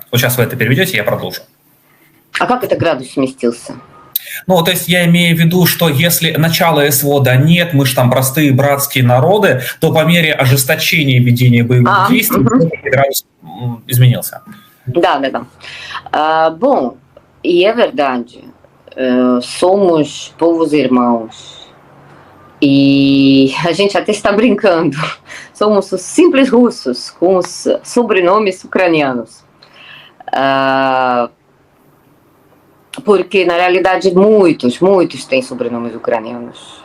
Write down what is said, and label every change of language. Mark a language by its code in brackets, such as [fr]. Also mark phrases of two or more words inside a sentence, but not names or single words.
[ru] Вот сейчас вы это переведете, я продолжу. А как это градус сместился? Ну, то есть я имею в виду, что если начало СВО, да нет, мы же там простые братские народы, то по мере ожесточения ведения боевых действий градус изменился. Да. [pt] Bom, e é verdade, somos povos irmãos e a gente até está brincando, somos os simples russos com os sobrenomes ucranianos. Porque, na realidade, muitos têm sobrenomes ucranianos.